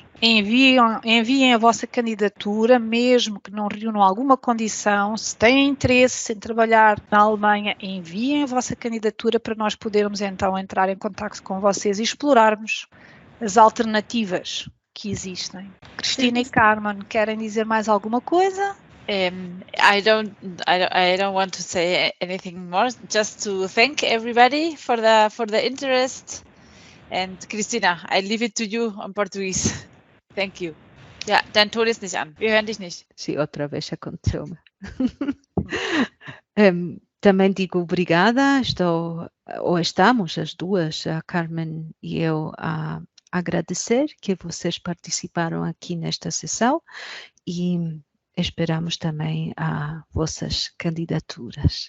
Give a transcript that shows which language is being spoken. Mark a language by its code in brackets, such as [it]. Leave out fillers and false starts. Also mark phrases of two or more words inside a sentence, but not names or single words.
[pt] Enviem a vossa candidatura, mesmo que não reúnam alguma condição. Se têm interesse em trabalhar na Alemanha, enviem a vossa candidatura para nós podermos então entrar em contato com vocês e explorarmos as alternativas que existem. Cristina e Carmen, querem dizer mais alguma coisa? [en] I don't want to say anything more. Just to thank everybody for the interest. And Cristina, I leave it to you on Portuguese. Thank you. [de] Ja, dein Ton ist nicht an. Wir hören dich nicht. [pt] Sim, outra vez aconteceu-me. Também digo obrigada. Estamos as duas, a Carmen e eu, a agradecer que vocês participaram aqui nesta sessão e esperamos também as vossas candidaturas.